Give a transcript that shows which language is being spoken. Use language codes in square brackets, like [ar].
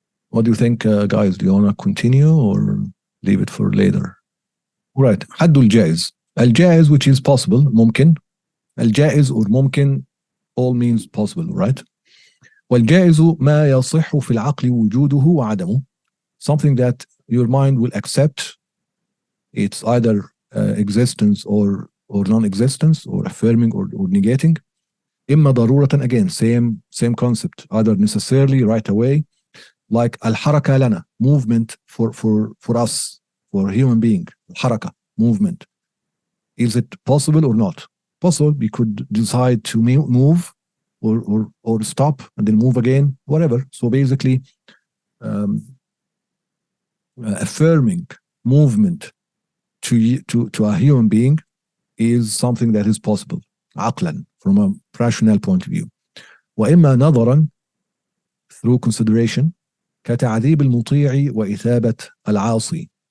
[en] What do you think, guys? Do you want to continue or leave it for later? [ar] Right. حد الجائز. [en] الجائز, which is possible, ممكن. الجائز or ممكن all means possible, right? [ar] والجائز ما يصح في العقل وجوده وعدمه. [en] Something that your mind will accept. It's either existence or non-existence, or affirming or negating. [ar] إما ضرورة, [en] again same concept, either necessarily right away, like [ar] الحركة لنا, [en] movement for us, for a human being. الحركة, movement. Is it possible or not? Possible. We could decide to move or stop and then move again, whatever. So basically affirming movement to a human being is something that is possible عقلا, from a rational point of view. [ar] وإما نظرا, [en] through consideration, [ar] كتعذيب المطيع وإثابة العاصي.